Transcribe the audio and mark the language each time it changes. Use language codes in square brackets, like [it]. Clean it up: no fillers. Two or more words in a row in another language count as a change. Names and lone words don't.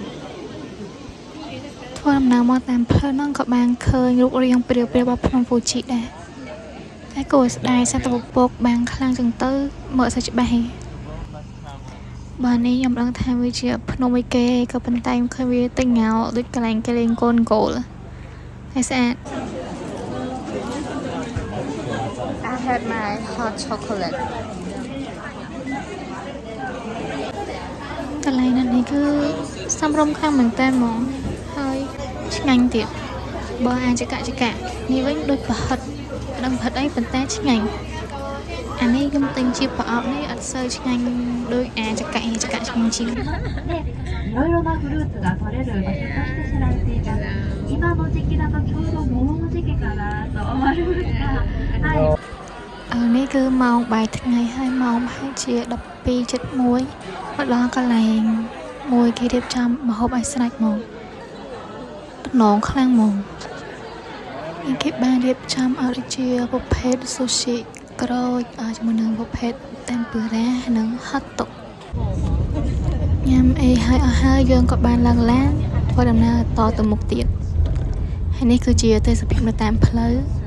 [km] ធ្វើដំណើរមកតាមផ្លូវហ្នឹងក៏បានឃើញរូបរាងព្រាវៗរបស់ភ្នំ Fuji ដែរតែគួរស្ដាយសត្វពពកបាំងខ្លាំងចឹងទៅមើលអត់សូវច្បាស់ទេបាទនេះខ្ញុំដឹងថាវាជាភ្នំមួយគេក៏ប៉ុន្តែខ្ញុំឃើញវាទិញងោដូចកន្លែងគេលេងកូនគោលហើយស្អាត [en] I had my hot chocolate [km] កន្លែងនេះគឺសំរុំខ្លាំងមែនតើហ្មងហើយឆ្ងាញ់ទៀតបើអាចកនេះវិញដូចប្រហិតដឹងប្រហិតអីប៉ុន្តែឆ្ងាញ់អានេះខ្ញុំទិញជាប្រអប់នេះអត់សូវឆ្ងាញ់ដូចអាចកឆ្ងាញ់ជាង [ja] いろいろなフルーツが取れる場所として知られている今の時期だとちょうど桃の時期かなと思いますがはい [km] នេះគឺម៉ោងបាយថ្ងៃហើយម៉ោងប្រហែលជា 12:01 មកដល់កន្លែ ងមួយគេរៀបចំម្ហូបឲ្យស្រេចហ្មងតំណងខ្លាំងហ្មងគេបានរៀបចំឲ្យជាប្រភេទ sushi ក្រូចជាមួយនឹងប្រភេទ tempura និង [en] hot dog [km] ញ៉ាំអីហើយអស់ហើយយើងក៏បានឡើងឡានធ្វើដំណើរតទៅមុខទៀតហើយនេះគឺជាទេសភាពនៅតាមផ្លូវ